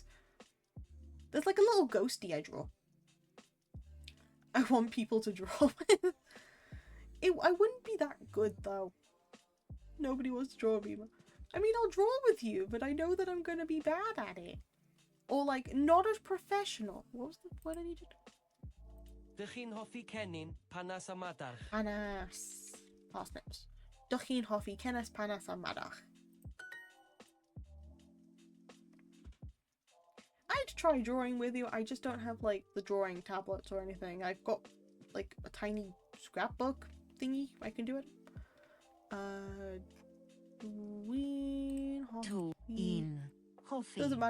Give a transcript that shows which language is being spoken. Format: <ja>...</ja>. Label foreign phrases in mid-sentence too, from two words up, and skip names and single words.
<en>There's like a little ghosty I draw. I want people to draw with. I wouldn't be that good though. Nobody wants to draw me. I mean, I'll draw with you, but I know that I'm gonna be bad at it. Or like, not as professional. What did I need to do?</en> <cy>Dych hoffi cennin panas a madarch.</cy> <en>Panas. Parsnips.</en> <cy>Dych hoffi cennin panas a madarch.</cy> <en>I'd try drawing with you. I just don't have like the drawing tablets or anything. I've got like a tiny scrapbook thingy. I can do it. Doesn't matter.</en>